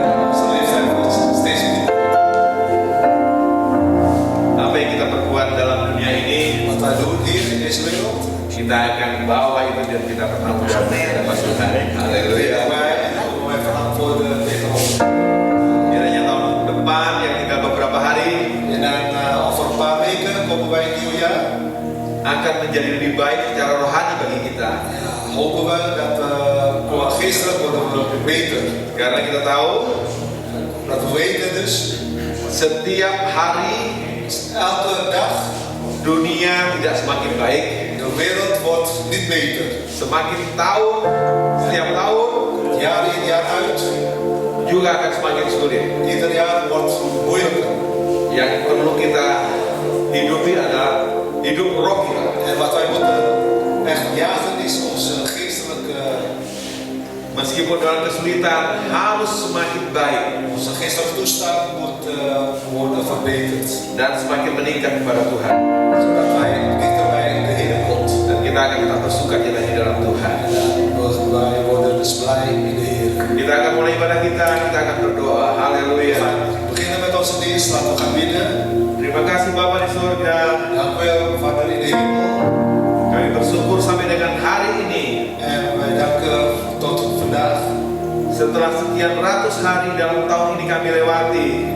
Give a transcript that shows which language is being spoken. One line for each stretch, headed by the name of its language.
Dutch: Onze leeftijd wordt steeds minder.
Indonesian: Apa yang kita perbuat dalam dunia ini,
Dutch: Wat wij doen hier in deze wereld,
Indonesian: kita akan bawa itu dan kita pertanggungjawab di hadapan Tuhan. Haleluya.
Dutch: leren wij en komen wij verantwoorden tegenover.
Indonesian: Kiranya tahun depan yang tinggal beberapa hari
Dutch: En dan over een paar weken komen wij in het nieuwjaar.
Indonesian: akan menjadi lebih baik secara rohani bagi kita.
Dutch: Ja, hopen we dat qua geestelijk worden we beter.
Indonesian: Karena kita tahu
Dutch: Dat we weten dus,
Indonesian: setiap hari
Dutch: elke dag,
Indonesian: dunia tidak semakin baik.
Dutch: de wereld wordt niet beter.
Indonesian: Semakin tahun, setiap tahun
Dutch: Jaar in jaar uit,
Indonesian: juga akan semakin sulit.
Dutch: ieder jaar wordt moeilijker.
Indonesian: Yang perlu kita hidupi adalah hidup roh kita.
Dutch: En wat wij moeten echt jagen is onze geestelijke,
Indonesian: Meskipun dalam kesulitan harus semakin baik
Dutch: onze geestelijke toestand moet worden verbeterd.
Indonesian: dan semakin meningkat kepada Tuhan.
Dutch: Zodat wij dichter bij de Heer komt.
Indonesian: Dan kita akan tetap bersukacita di dalam Tuhan.
Dutch: En wij worden dus blij in de Heer.
Indonesian: Kita akan mulai ibadah kita akan berdoa.
Dutch: We
Indonesian: Haleluya.
Dutch: gaan beginnen met onze dienst, laten we gaan bidden.
Indonesian: Terima kasih Bapa di surga.
Dutch: Dank u wel, Vader in de hemel.
Indonesian: Kami bersyukur sampai dengan hari ini.
Dutch: En wij danken tot vandaag.
Indonesian: Setelah sekian ratus hari dalam tahun ini kami lewati,